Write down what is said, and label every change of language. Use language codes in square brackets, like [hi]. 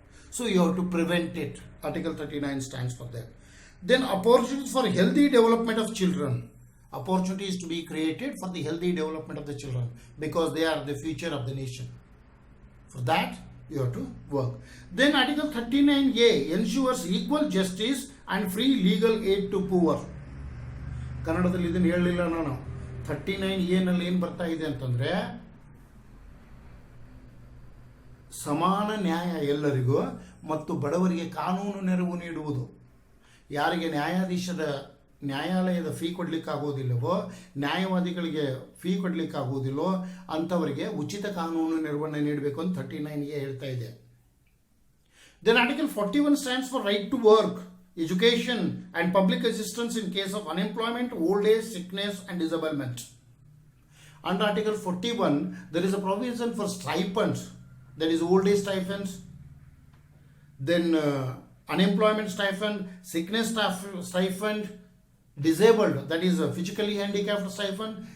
[en] So you have to prevent it. Article 39 stands for that. Then opportunities for healthy development of children. Opportunities to be created for the healthy development of the children because they are the future of the nation. For that, you have to work. Then Article 39A ensures equal justice and free legal aid to poor. [kn] ಕನ್ನಡದಲ್ಲಿ ಇದನ್ನು ಹೇಳಲಿಲ್ಲ ನಾನು. 39A ನಲ್ಲಿ ಏನು ಬರ್ತಾ ಇದೆ ಅಂತಂದ್ರೆ ಸಮಾನ ನ್ಯಾಯ ಎಲ್ಲರಿಗೂ ಮತ್ತು ಬಡವರಿಗೆ ಕಾನೂನು ನೆರವು ನೀಡುವುದು. ಯಾರಿಗೆ ನ್ಯಾಯಾಲಯದ ಫೀ ಕೊಡಲಿಕ್ಕಾಗೋದಿಲ್ಲವೋ, ನ್ಯಾಯವಾದಿಗಳಿಗೆ ಫೀ ಕೊಡಲಿಕ್ಕಾಗೋದಿಲ್ಲೋ ಅಂಥವರಿಗೆ ಉಚಿತ ಕಾನೂನು ನೆರವನ್ನು ನೀಡಬೇಕು ಅಂತ 39A ಹೇಳ್ತಾ ಇದೆ. [en] Then Article 41 stands for right to work, education and public assistance in case of unemployment, old age, sickness and disablement. Under Article 41, there is a provision for stipends, that is old age stipends, then unemployment stipend, sickness stipend, disabled, that is physically handicapped stipend.